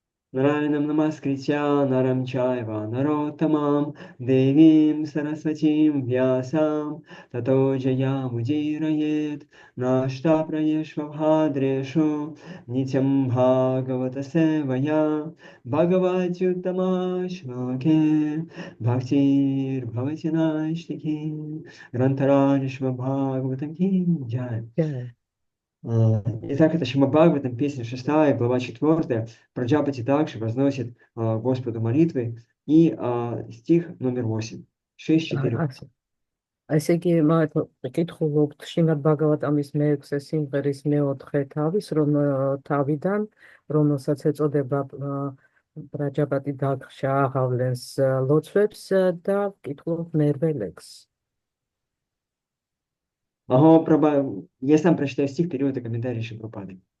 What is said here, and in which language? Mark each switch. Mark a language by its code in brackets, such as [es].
[sa] Нараянам Намаскритя Нарам Чайва Нароттамам Девим Сарасватим Вьясам Тато Джаям Удирает Нашта Праешвабхадрешу Нитям Бхагавата Севая Бхагаватюттама Шлоке Бхактир Бхаватинаштики Грантаранишва Бхагаватам Ки Джай. [ru] Итак, это Шримад Бхагаватам, песня 6, глава 4. Праджапати также возносит Господу молитвы. И стих номер 8. 6-4. [ka] Ასე იგი კითხულობთ შრიმად ბჰაგავატამის მე-6 სიმღერის მე-4 თავის, თავიდან, რომელსაც ეწოდება პრაჯაპატი დაქშა აღავლენს ლოცვებს და კითხულობთ მერვე ლექსს. [ru] Я сам прочитаю стих, перевод и комментарий Шрипрабхупады.